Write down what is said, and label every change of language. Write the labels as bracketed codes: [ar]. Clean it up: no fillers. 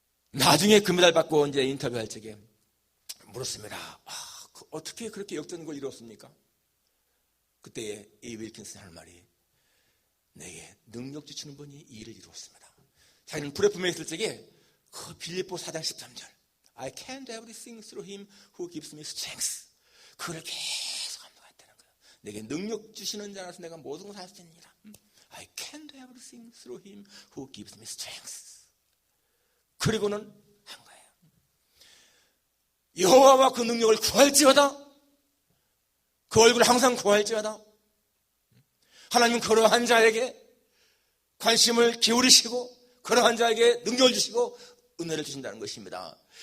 [ko] 나중에 금메달 받고 이제 인터뷰할 적에 물었습니다. 어떻게 그렇게 역전골을 이뤘습니까? 그때 이 윌킨슨이 하는 말이, 내게 능력 주시는 분이 이 일을 이루었습니다. 자기는 플랫폼에 있을 적에 그 빌립보 4장 13절, [en] I can do everything through him who gives me strength. [ko] 그걸 계속 암송했다는 거예요. 내게 능력 주시는 자라서 내가 모든 것을 할 수 있느니라. [en] I can do everything through him who gives me strength. [ko] 그리고는 한 거예요. 여호와와 그 능력을 구할지어다. 그 얼굴을 항상 구할지어다. 하나님은 그러한 자에게 관심을 기울이시고 그러한 자에게 능력을 주시고 은혜를 주신다는 것입니다.